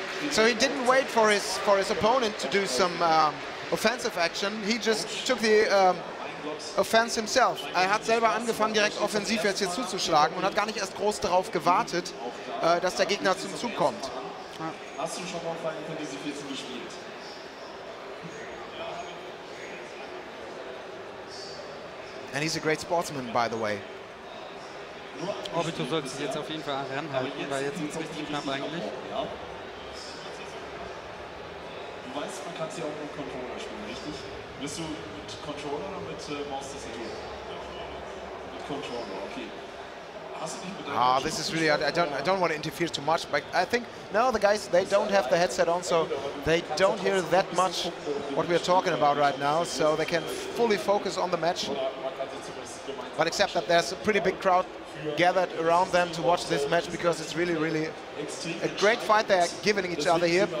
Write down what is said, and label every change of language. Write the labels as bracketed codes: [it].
[en] So he didn't wait for his opponent to do some offensive action. He just took the offense himself. [de] Er hat selber angefangen, direkt offensiv jetzt hier zuzuschlagen und hat gar nicht erst groß darauf gewartet, dass der Gegner zum Zug kommt. Hast du schon mal Final Fantasy 14 gespielt? [en] And he's a great sportsman, by the way. [de] Obito sollte sich jetzt auf jeden Fall ranhalten, weil jetzt ist es richtig knapp eigentlich. Du weißt, man kann sie auch mit Controller spielen, richtig? Bist du mit Controller oder mit Maustastatur? Mit Controller, okay. [en] This is really, I don't want to interfere too much, but I think no, the guys, they don't have the headset on, so they don't hear that much what we're talking about right now, so they can fully focus on the match. But except that there's a pretty big crowd gathered around them to watch this match, because it's really a great fight they're giving each other here.